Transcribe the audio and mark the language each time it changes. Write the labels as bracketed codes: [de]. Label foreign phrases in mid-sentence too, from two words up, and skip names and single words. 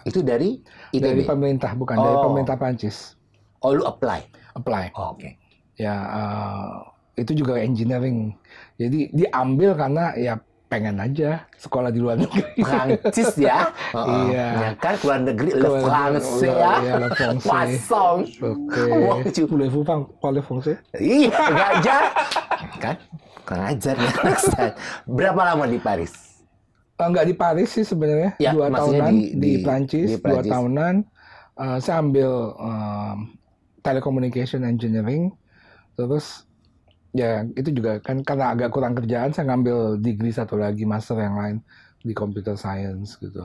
[id] Itu dari ITB? Dari pemerintah, bukan dari pemerintah Prancis. Oh, lu apply? Apply. Oh, oke. Ya, itu juga engineering. Jadi diambil karena ya pengen aja sekolah di luar negeri. Prancis ya? Iya. Ya kan, luar negeri, [fr] le France [id] ya? Iya, [fr] le France. [id] Poisson. Oke. [fr] Voulez-vous parler français? [id] Iya, ngajar. Kan? Ngajar ya. Berapa lama di Paris? Enggak di Paris sih sebenarnya. Ya, 2 maksudnya tahunan di Prancis. 2 Prancis. tahunan. Saya ambil [en] telecommunication engineering. [id] Terus ya itu juga kan karena agak kurang kerjaan, saya ngambil degree satu lagi, master yang lain di [en] computer science [id] gitu.